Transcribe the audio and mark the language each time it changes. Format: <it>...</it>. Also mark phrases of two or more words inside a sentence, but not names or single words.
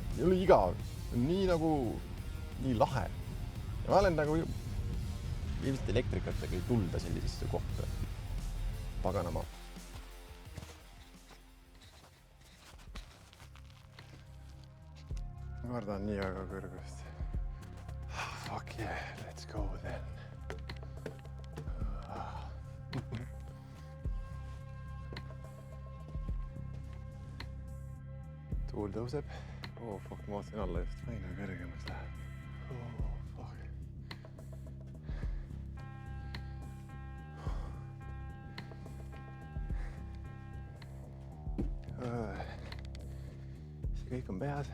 <et>Ei ole igav, nii lahe. Ja ma olen nagu ilmselt elektrikatega ei tulda sellisesse kohta. Paganama. Ma kardan nii väga kõrgust.</et> <en>Fuck yeah, let's go then.</en> <et>Tuul tõuseb.</et> <en>Oh fuck,</en> <et>ma vaatasin alla just. Aina kõrgemaks läheb.</et> <en>Oh fuck.</en> <et>See kõik on peas.</et>